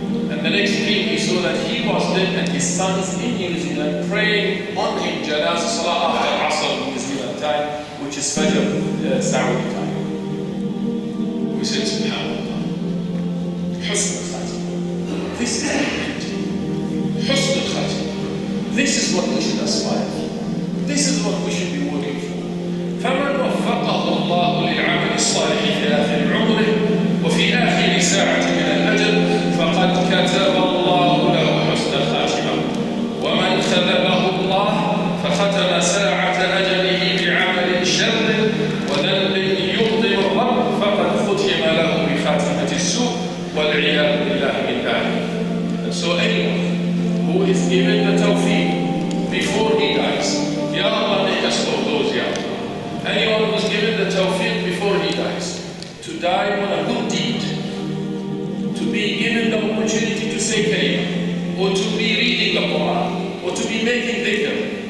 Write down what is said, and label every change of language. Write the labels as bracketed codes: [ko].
[en] And the next dream he saw that he was dead and his sons in New Zealand praying on him Janazah Salah after Asr New Zealand time, which is Fajr Saudi time. We said, SubhanAllah. Husn al Khatima. This is the end. Husn al Khatima. This is what we should aspire for. This is what we should be working for. [ar] فمن وفقه الله للعمل الصالح في آخر عمره وفي آخر ساعة من الأجل فقد كتب الله له حسن الخاتمة ومن خذله الله فختم ساعة أجله بعمل شر وذنب يغضب الرب فقد ختم له بخاتمة السوء والعياذ بالله من ذلك. [en] And so anyone who is given the tawfiq before he dies, Ya Allah, make us of those, Ya Allah. Anyone who is given the tawfiq before he dies, to die on a good deed, to be given the opportunity to say kalima, or to be reading the Quran, or to be making dhikr,